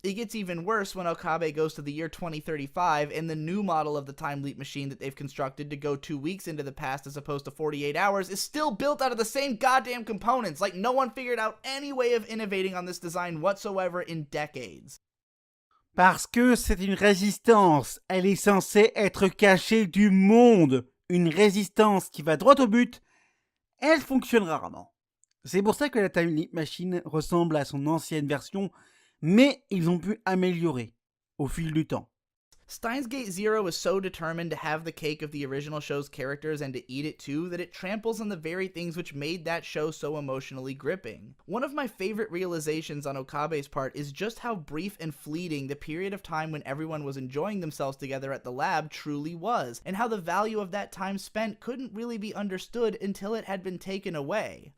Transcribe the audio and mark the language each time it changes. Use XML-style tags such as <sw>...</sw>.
<en>It gets even worse when Okabe goes to the year 2035 and the new model of the time leap machine that they've constructed to go 2 weeks into the past as opposed to 48 hours is still built out of the same goddamn components, like no one figured out any way of innovating on this design whatsoever in decades.</en> <fr>parce que c'est une résistance, elle est censée être cachée du monde. Une résistance qui va droit au but, elle fonctionne rarement. C'est pour ça que la Time Leap Machine ressemble à son ancienne version, mais ils ont pu améliorer au fil du temps.</fr> <en>Steins Gate Zero is so determined to have the cake of the original show's characters and to eat it too that it tramples on the very things which made that show so emotionally gripping. One of my favorite realizations on Okabe's part is just how brief and fleeting the period of time when everyone was enjoying themselves together at the lab truly was, and how the value of that time spent couldn't really be understood until it had been taken away.</en>